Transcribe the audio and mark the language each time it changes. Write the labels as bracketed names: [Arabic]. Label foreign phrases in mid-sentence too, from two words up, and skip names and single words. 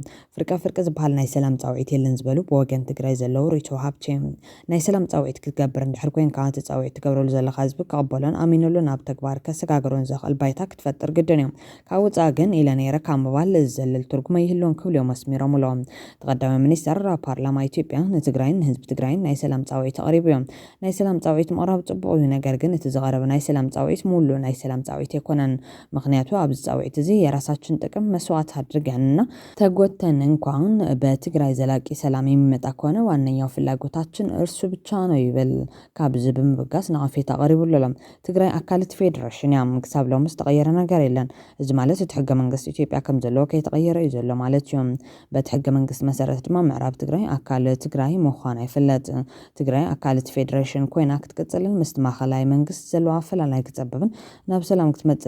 [Tigrinya] ፍርቃ ፍርቂ ዝበሃል ናይ ሰላም ጻውዒት የለን ዝበሉ ብወገን ትግራይ ዘለው ሪቾ ሃብቼ ናይ ሰላም ጻውዒት ክትገብር እንድሕር ኮይንካ እቲ ጻውዒት ትገብረሉ ዘለኻ ህዝቢ ከቕበሎን ኣሚኑሉ ናብ ተግባር ከሰጋግሮን ዘኽእል ባይታ ክትፈጥር ግድን እዮም ካብ ወፃኢ ግን ኢለ ነይረ ካብ ምባል ዝዘልል ትርጉም ይህልዎን ክብልዮም መስሚሮምሎም ተቐዳማይ ሚኒስተር ፓርላማ ኢትዮጵያ ንትግራይን ህዝቢ ትግራይን ናይ ሰላም ጻውዒት ኣቕሪቡ እዮም ናይ ሰላም ጻውዒት ምቕራብ ጽቡቕ እዩ ነገር ግን እቲ ዝቐረበ ናይ ሰላም ጻውዒት ሙሉ ናይ ሰላም ጻውዒት ኣይኮነን ምክንያቱ ኣብዚ ጻውዒት እዚ [Amharic] የራሳችን ጥቅም መስዋዕት አድርገንና ተጎተን እንኳን በትግራይ ዘላቂ ሰላም የሚመጣ ከሆነ ዋነኛው ፍላጎታችን እርሱ ብቻ ነው [Tigrinya] ይብል ካብዚ ብምብጋስ ንኣፌት ኣቕሪቡሎም ትግራይ ኣካልት ፌደሬሽን ያም ክሳብ ሎሚ ዝተቐየረ ነገር የለን እዚ ማለት እቲ ሕገ መንግስቲ ኢትዮጵያ ከም ዘለዎ ከይተቐየረ እዩ ዘሎ ማለት እዮም በቲ ሕገ መንግስቲ መሰረት ድማ ምዕራብ ትግራይ ኣካል ትግራይ ምዃና ይፍለጥ ትግራይ ኣካልት ፌደሬሽን ኮይና ክትቅጽልን ምስ ማእኸላይ መንግስቲ ዘለዎ ኣፈላላይ ክጸብብን ናብ ሰላም ክትመጽእ